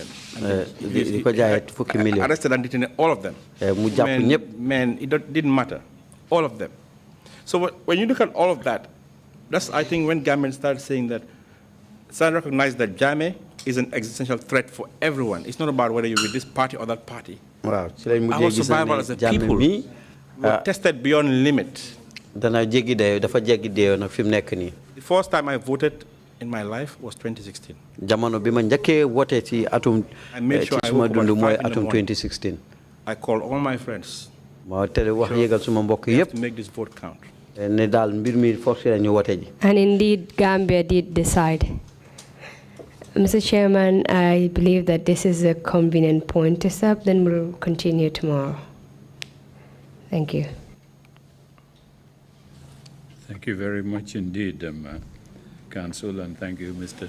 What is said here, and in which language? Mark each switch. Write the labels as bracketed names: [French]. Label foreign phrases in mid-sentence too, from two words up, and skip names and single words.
[Wolof] di ko jaayee fukki million. [English] Arrested and detained all of them. [Wolof] mu jàpp ñëpp. [English] Man, it didn't matter. All of them. So when you look at all of that, that's, I think, when Gambians started saying that, started recognize that Jammeh is an existential threat for everyone. It's not about whether you're with this party or that party. [Wolof] waaw ci lañ [English] Our [Wolof] mujjee gis [English] survival as a [Wolof] ne Jammeh [English] people [Wolof] mi [English] were tested beyond limit. [Wolof] dana jéggi dayoo dafa jéggi dayoo nag fi mu nekk nii. [English] The first time I voted in my life was 2016. [Wolof] jamono bi ma njëkkee wote ci atum [English] I made sure [Wolof] ci [English] I [Wolof] suma [English] woke up [Wolof] dund [English] at [Wolof] mooy [English] 5 in the [Wolof] atum [English] morning. [Wolof] 2016. [English] I called all my friends. [Wolof] ma tere wax yégal suma mbokk [English] We have [Wolof] yëpp [English] to make this vote count. [Wolof] ne daal mbir mi forcé la ñu wote ji. [English] And indeed, Gambia did decide. Mr. Chairman, I believe that this is a convenient point to stop, then we'll continue tomorrow. Thank you. Thank you very much indeed, Council, and thank you, Mr.